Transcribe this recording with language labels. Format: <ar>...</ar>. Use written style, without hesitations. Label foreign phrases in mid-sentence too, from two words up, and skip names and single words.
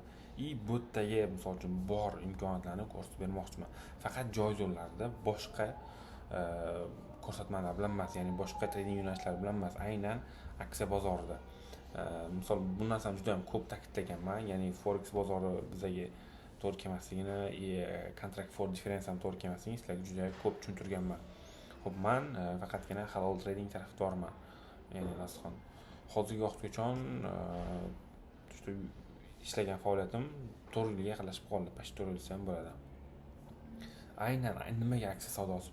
<uz>Bu yerdagi misol uchun bor imkoniyatlarni ko'rsatib bermoqchiman. Faqat joiz yo'llarda, boshqa ko'rsatmalar bilan emas, ya'ni boshqa trading yo'nalishlari bilan emas, aynan aksiya bozorida. Misol bu narsani juda ham ko'p ta'kidlaganman, ya'ni forex bozori bizga to'g'ri kelmasligini,</uz> <en>contract for difference</en> <uz>ham to'g'ri kelmasligini sizlarga juda ko'p tushuntirganman. Xo'p, men faqatgina halol trading tarafdoriman. Ya'ni rasxon hozirgi vaqtgacha ishlagan faoliyatim 4 yilga yaqinlashib qoldi. Past 4 yil desam bo'ladi. Aynan nimaga aksiya savdosi?</uz>